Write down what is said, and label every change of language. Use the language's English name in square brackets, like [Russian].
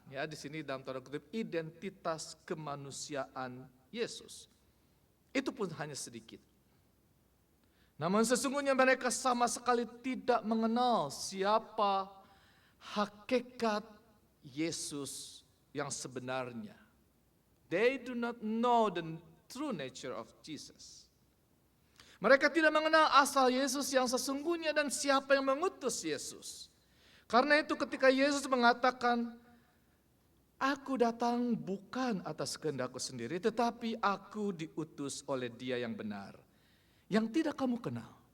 [Indonesian] Ya, di sini dalam tanda kutip identitas kemanusiaan Yesus. Itu pun hanya sedikit. Namun sesungguhnya mereka sama sekali tidak mengenal siapa hakikat Yesus yang sebenarnya. [English] They do not know the true nature of Jesus. [Indonesian] Mereka tidak mengenal asal Yesus yang sesungguhnya dan siapa yang mengutus Yesus. Karena itu ketika Yesus mengatakan, aku datang bukan atas kehendakku sendiri, tetapi aku diutus oleh Dia yang benar, yang tidak kamu kenal.